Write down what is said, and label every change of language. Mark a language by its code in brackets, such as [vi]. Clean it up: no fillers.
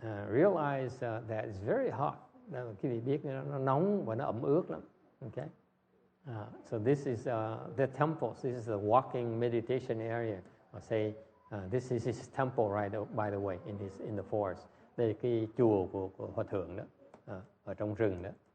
[en] Realize that it's very hot. [vi] Quý vị biết nó nóng và nó ẩm ướt lắm. [en] Okay, so this is the temples. This is a walking meditation area. I'll say this is his temple, right? By the way, in the forest. [vi] Đây là cái chùa của hòa thượng đó, ở trong rừng đó.